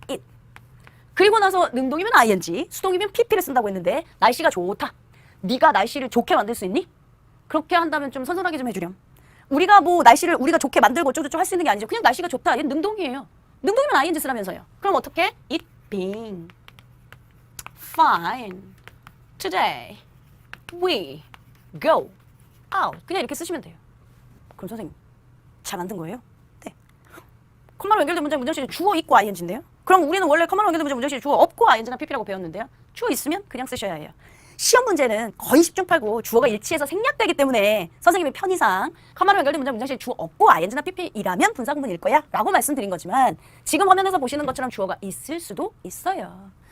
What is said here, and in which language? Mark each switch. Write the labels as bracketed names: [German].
[English] it. [Korean] 그리고 나서 능동이면 ing, 수동이면 pp를 쓴다고 했는데 날씨가 좋다. 네가 날씨를 좋게 만들 수 있니? 그렇게 한다면 좀 선선하게 좀 해주렴. 우리가 뭐 날씨를 우리가 좋게 만들고 어쩌고저쩌고 할 수 있는 게 아니죠. 그냥 날씨가 좋다. 얘는 능동이에요. 능동이면 ing 쓰라면서요. 그럼 어떻게? [English] It being fine today we go out. [Korean] 그냥 이렇게 쓰시면 돼요. 그럼 선생님 잘 만든 거예요? 네. 컴마로 연결된 문장실에 주어 있고 ing인데요. 그럼 우리는 원래 컴마로 연결된 문장실에 주어 없고 ing나 pp라고 배웠는데요. 주어 있으면 그냥 쓰셔야 해요. 시험 문제는 거의 10중 8구 주어가 일치해서 생략되기 때문에 선생님의 편의상 컴마로 연결된 문장실에 주어 없고 ing나 pp이라면 분사구문일 거야 라고 말씀드린 거지만 지금 화면에서 보시는 것처럼 주어가 있을 수도 있어요.